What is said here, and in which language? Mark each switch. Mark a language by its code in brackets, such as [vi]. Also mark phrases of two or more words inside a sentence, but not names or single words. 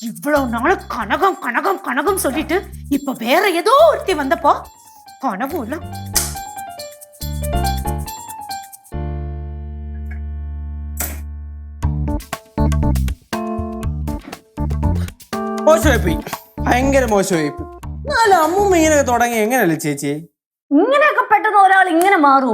[ta] இவ்வளவு நாள் கனகம் கனகம் கனகம் சொல்லிட்டு இப்ப வேற ஏதோ ஒருத்தி வந்தப்போ கனவும் இல்ல. [ml] മോശമായി ഭയങ്കര മോശമായി. എന്നാലും അമ്മൂമ്മ ഇങ്ങനെയൊക്കെ തുടങ്ങി എങ്ങനെയല്ലേ ചേച്ചി? ഇങ്ങനെയൊക്കെ പെട്ടെന്ന് ഒരാൾ ഇങ്ങനെ മാറുമോ?